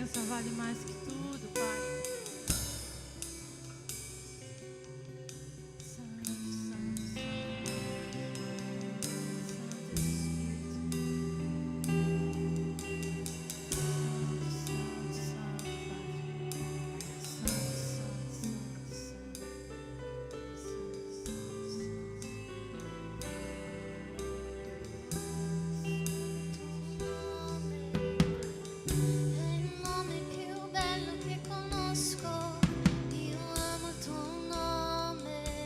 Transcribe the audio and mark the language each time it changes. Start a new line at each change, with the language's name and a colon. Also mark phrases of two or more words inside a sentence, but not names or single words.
Portuguese: vale mais que tudo, Pai. Santo, Santo, Santo Espírito. Santo, Santo,
Italian: È il nome più bello che conosco, io amo il tuo nome.